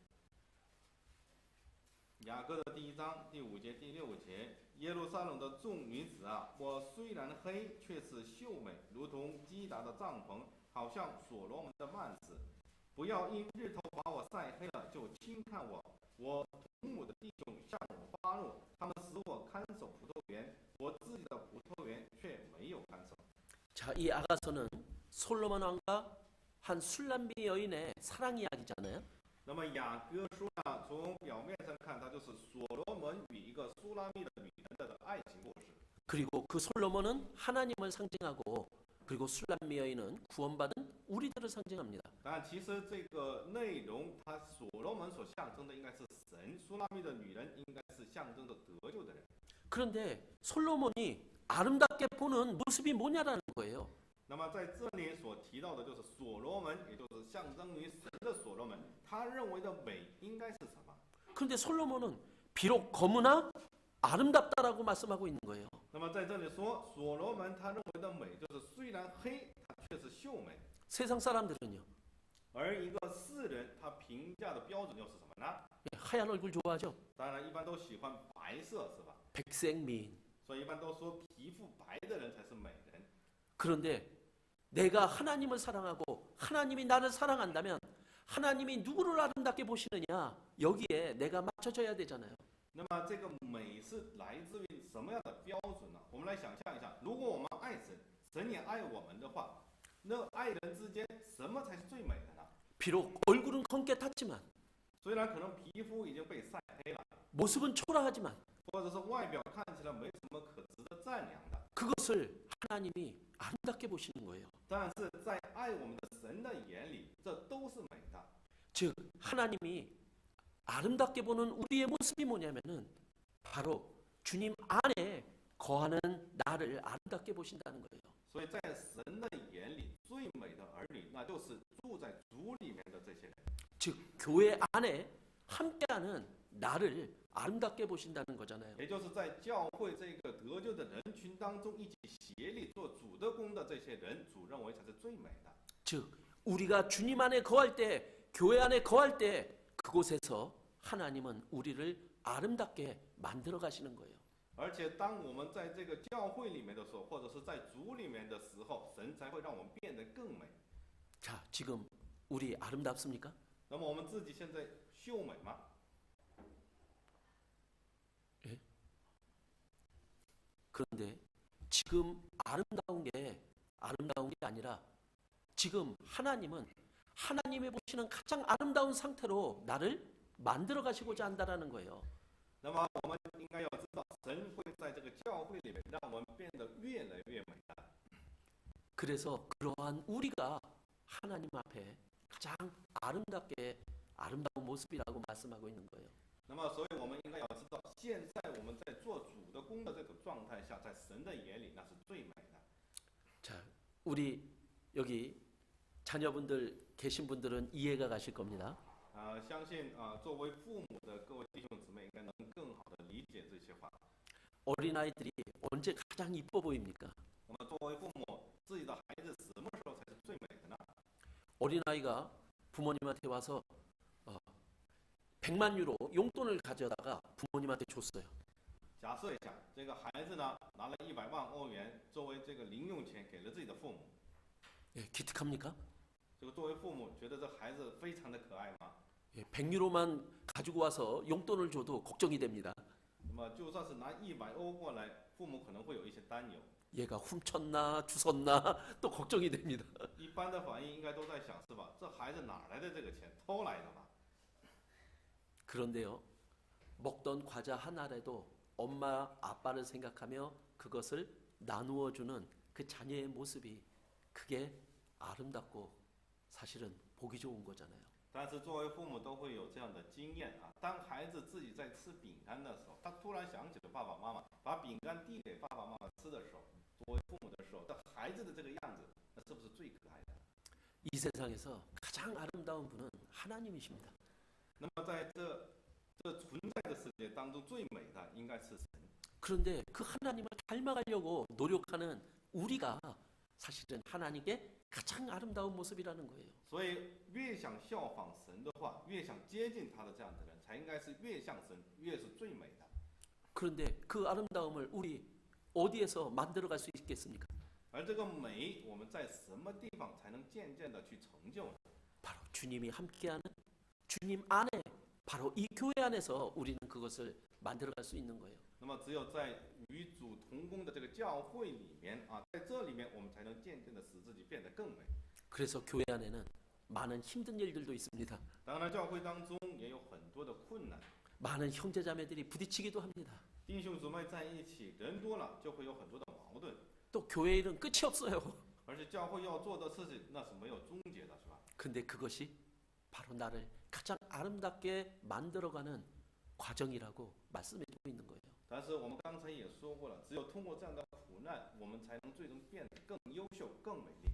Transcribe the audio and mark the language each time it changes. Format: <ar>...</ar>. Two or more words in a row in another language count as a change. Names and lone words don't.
<zh>雅歌的第1章第5节、第6节，耶路撒冷的众女子啊，我虽然黑，却是秀美，如同基达的帐篷，好像所罗门的幔子。不要因日头把我晒黑了，就轻看我。我同母的弟兄向我发怒，他们使我看守葡萄园，我自己的葡萄园却没有看守。</zh> <ko>자, 이 아가서는 솔로몬 왕과 한 술람비 여인의 사랑 이야기잖아요.</ko> <zh>那么雅歌书呢，从表面上看，它就是所罗门与一个苏拉密的女人的爱情故事。</zh> <ko>그리고 그 솔로몬은 하나님을 상징하고 그리고 술람미 여인은 구원받은 우리들을 상징합니다.</ko> <zh>但其实这个内容，它所罗门所象征的应该是神，苏拉密的女人应该是象征着得救的人。</zh> <ko>그런데 솔로몬이 아름답게 보는 모습이 뭐냐라는 거예요.</ko> <zh>那么在这里所提到的就是所罗门，也就是象征于神的所罗门，他认为的美应该是什么？</zh> <ko>그런데 솔로몬은 비록 검으나 아름답다라고 말씀하고 있는 거예요.</ko> <zh>那么在这里说，所罗门他认为的美就是虽然黑，它却是秀美。</zh> <ko>세상 사람들은요,</ko> <zh>而一个世人，他评价的标准又是什么呢？</zh> <ko>하얀 얼굴 좋아하죠.</ko> <zh>当然，一般都喜欢白色，是吧？</zh> <ko>백색미인.</ko> <zh>所以一般都说皮肤白的人才是美人。</zh> <ko>그런데 내가 하나님을 사랑하고 하나님이 나를 사랑한다면 하나님이 누구를 아름답게 보시느냐, 여기에 내가 맞춰져야 되잖아요.</ko> <zh>那么这个美是来自于什么样的标准呢？我们来想象一下，如果我们爱神，神也爱我们的话，那爱人之间什么才是最美的呢？</zh> <ko>비록 얼굴은 검게 탔지만</ko> <zh>虽然可能皮肤已经被晒黑了，</zh> <ko>모습은 초라하지만</ko> <zh>或者是外表看起来没什么可值得赞扬的，</zh> <ko>그것을 하나님이 아름답게 보시는 거예요.</ko> <zh>但是在爱我们的神的眼里，这都是美的。</zh> <ko>즉 하나님이 아름답게 보는 우리의 모습이 뭐냐면은 바로 주님 안에 거하는 나를 아름답게 보신다는 거예요.</ko> <zh>所以在神的眼里，最美的儿女，那就是住在主里面的这些人。</zh> <ko>즉 교회 안에 함께하는 나를 아름답게 보신다는 거잖아요.</ko> <zh>也就是在教会这个得救的人群当中，一起协力做主的工的这些人，主认为才是最美的。</zh> <ko>즉 우리가 주님 안에 거할 때, 교회 안에 거할 때 그곳에서 하나님은 우리를 아름답게 만들어 가시는 거예요.</ko> <zh>而且当我们在这个教会里面的时候，或者是在主里面的时候，神才会让我们变得更美。</zh> <ko>자, 지금 우리 아름답습니까?</ko> <zh>那么我们自己现在秀美吗？</zh> <ko>예? 그런데 지금 아름다운 게 아니라 지금 하나님은 하나님이 보시는 가장 아름다운 상태로 나를 만들어 가시고자 한다라는 거예요.</ko> <zh>那么我们应该要知道，神会在这个教会里面让我们变得越来越美的。</zh> <ko>그래서 그러한 우리가 하나님 앞에 가장 아름다운 모습이라고 말씀하고 있는 거예요.</ko> <zh>那么，所以我们应该要知道，现在我们在做主的工的这个状态下，在神的眼里那是最美的。</zh> <ko>자, 우리 여기 자녀분들 계신 분들은 이해가 가실 겁니다.</ko> <zh>相信作为父母的各位弟兄姊妹应该能更好的理解这些话。</zh> <ko>어린아이들이 언제 가장 이뻐 보입니까?</ko> <zh>那么作为父母，自己的孩子什么时候才是最美的呢？</zh> <ko>어린아이가 부모님한테 와서 100만 유로 용돈을 가져다가 부모님한테 줬어요.</ko> <zh>假设一下，这个孩子呢拿了100万欧元作为这个零用钱给了自己的父母，</zh> <ko>예, 기특합니까?</ko> <zh>这个作为父母觉得这孩子非常的可爱吗？</zh> <ko>예, 100유로만 가지고 와서 용돈을 줘도 걱정이 됩니다.</ko> <zh>那么就算是拿100欧过来，父母可能会有一些担忧。</zh> <ko>얘가 훔쳤나 주웠나 또 걱정이 됩니다.</ko> <zh>一般的反应应该都在想是吧？这孩子哪来的这个钱？偷来的吧？</zh> <ko>그런데요, 먹던 과자 한 알에도 엄마 아빠를 생각하며 그것을 나누어 주는 그 자녀의 모습이 그게 아름답고 사실은 보기 좋은 거잖아요.</ko> <zh>但是作为父母都会有这样的经验啊，当孩子自己在吃饼干的时候，他突然想起了爸爸妈妈，把饼干递给爸爸妈妈吃的时候，作为父母的时候，这孩子的这个样子，那是不是最可爱的？</zh> <ko>이 세상에서 가장 아름다운 분은 하나님이십니다.</ko> <zh>那么在这存在的世界当中，最美的应该是神。</zh> <ko>그런데 그 하나님을 닮아가려고 노력하는 우리가 사실은 하나님께 가장 아름다운 모습이라는 거예요.</ko> <zh>所以越想效仿神的话，越想接近他的这样的人，才应该是越像神，越是最美的。</zh> <ko>그런데 그 아름다움을 우리 어디에서 만들어갈 수 있겠습니까?</ko> <zh>而这个美，我们在什么地方才能渐渐的去成就呢？</zh> <ko>바로 주님이 함께하는 주님 안에 바로 이 교회 안에서 우리는 그것을 만들어갈 수 있는 거예요.</ko> <zh>那么只有在与主同工的这个教会里面啊，在这里面我们才能渐渐的使自己变得更美。</zh> <ko>그래서 교회 안에는 많은 힘든 일들도 있습니다.</ko> <zh>当然，教会当中也有很多的困难，</zh> <ko>많은 형제자매들이 부딪히기도 합니다.</ko> <zh>弟兄姊妹在一起，人多了就会有很多的矛盾，</zh> <ko>또 교회 일은 끝이 없어요.</ko> <zh>而且教会要做的事情那是没有终结的，是吧？</zh> <ko>근데 그것이 바로 나를 가장 아름답게 만들어가는 과정이라고 말씀해주고 있는 거예요.</ko> <zh>但是我们刚才也说过了，只有通过这样的苦难，我们才能最终变得更优秀、更美丽。</zh>